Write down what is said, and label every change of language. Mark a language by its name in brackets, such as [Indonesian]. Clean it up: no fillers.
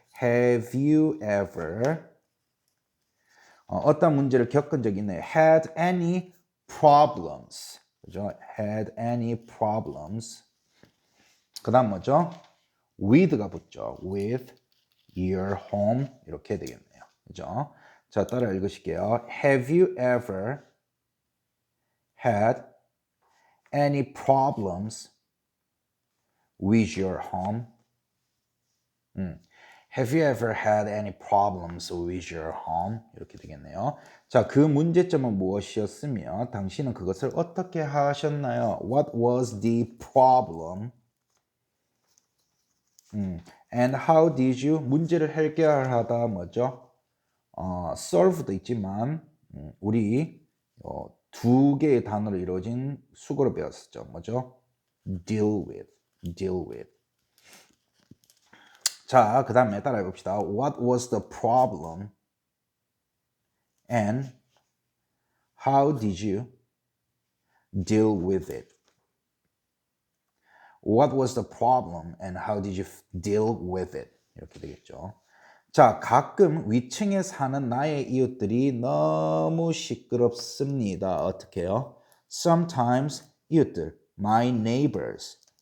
[English] Have you ever [Korean] 어떤 문제를 겪은 적 있나요? [English] Had any problems. 그죠? Had any problems. [Korean] 그 다음 뭐죠? with가 붙죠. with your home 이렇게 되겠네요. 그죠? 자, 따라 읽으실게요. [English] Have you ever had any problems with your home? Have you ever had any problems with your home? [Korean] 이렇게 되겠네요. 자, 그 문제점은 무엇이었으며 당신은 그것을 어떻게 하셨나요? [English] What was the problem? And how did you? [Korean] 문제를 해결하다 뭐죠? solve도 있지만 우리 두 개의 단어로 이루어진 수거로 배웠었죠. [English] 뭐죠? deal with, deal with. [Korean] 자, 그 다음에 따라해 봅시다. [English] What was the problem? And how did you deal with it? What was the problem and how did you deal with it? [Korean] 이렇게 되겠죠. 자, 가끔 위층에 사는 나의 이웃들이 너무 시끄럽습니다. 어떻게 해요? [English] Sometimes 이웃들, my neighbors.